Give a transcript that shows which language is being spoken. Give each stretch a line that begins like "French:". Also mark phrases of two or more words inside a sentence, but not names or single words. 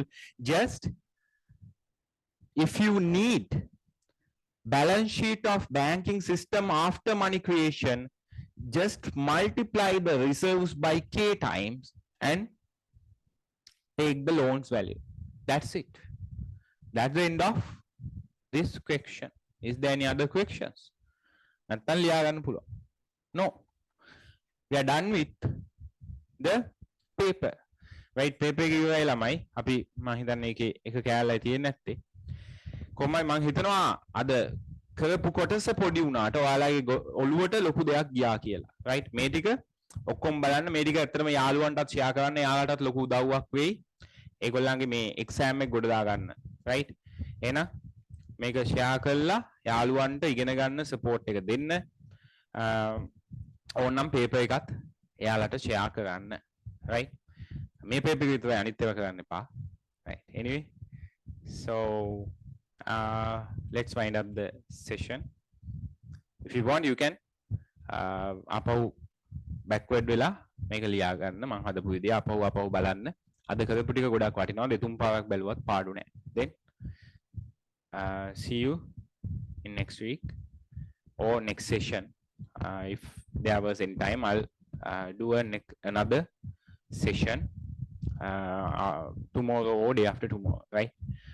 English: Just if you need balance sheet of banking system after money creation, just multiply the reserves by k times and take the loans value. That's it. That's the end of this question. Is there any other questions?
Sinhala: නැත්තම් ලියා ගන්න පුළුවන්.
English: No. We are done with the paper.
Sinhala: Right? paper එක ඉවරයි ළමයි. අපි මම හිතන්නේ ඒකේ එක කෑල්ලයි තියෙන්නේ නැත්තේ. කොහොමයි මම හිතනවා අද කරපු කොටස පොඩි වුණාට ඔයාලගේ ඔළුවට ලොකු දෙයක් ගියා කියලා. right? මේ ටික ඔක්කොම බලන්න මේ ටික ඇත්තටම යාළුවන්ටත් ෂෙයා කරන්න යාළුවන්ටත් ලොකු උදව්වක් වෙයි. ඒගොල්ලන්ගේ මේ එක්සෑම් එක ගොඩ දා ගන්න. right? එහෙනම් මේක ෂෙයා කරලා යාළුවන්ට ඉගෙන ගන්න සපෝට් එක දෙන්න. ඕනනම් පේපර් එකත් එයාලට ෂෙයා කරන්න. right? මේ පේපර් එක විතරයි අනිත් ඒවා කරන්න එපා. right?
English: anyway, so let's wind up the session. If you want you can
Sinhala: අපව backward වෙලා මේක ලියා ගන්න. මම හදපු විදිය අපව බලන්න. අද කරපු ටික ගොඩක් වටිනවා. දෙතුන් පාරක් බැලුවත් පාඩු නෑ.
English: then see you in next week or next session. If there was any time, I'll do another session tomorrow or day after tomorrow.